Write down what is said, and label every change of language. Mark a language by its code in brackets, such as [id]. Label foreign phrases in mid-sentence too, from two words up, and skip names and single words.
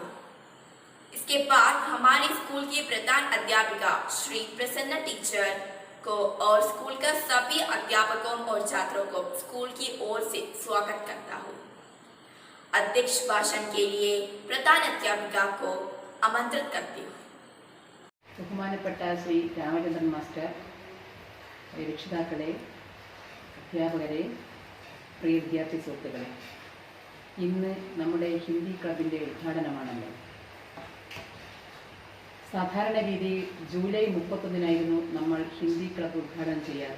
[hi] इसके बाद हमारे स्कूल की प्रधान अध्यापिका श्री प्रसन्न टीचर को और स्कूल का सभी अध्यापकों और छात्रों को स्कूल की ओर से स्वागत करता हूँ। अध्यक्ष भाषण के लिए प्रधान अध्यापिका को आमंत्रित करती हूँ। [ml] ബഹുമാനപ്പെട്ട ശ്രീ രാമചന്ദ്രൻ മാസ്റ്റർ, രക്ഷിതാക്കളെ, അധ്യാപകരെ, പ്രിയ വിദ്യാർത്ഥി സുഹൃത്തുക്കളെ, ഇന്ന് നമ്മുടെ [en] Hindi club's [ml] ഉദ്ഘാടനമാണല്ലോ. സാധാരണ രീതിയിൽ ജൂലൈ 31-നായിരുന്നു നമ്മൾ [en] Hindi club [ml] ഉദ്ഘാടനം ചെയ്യാറ്.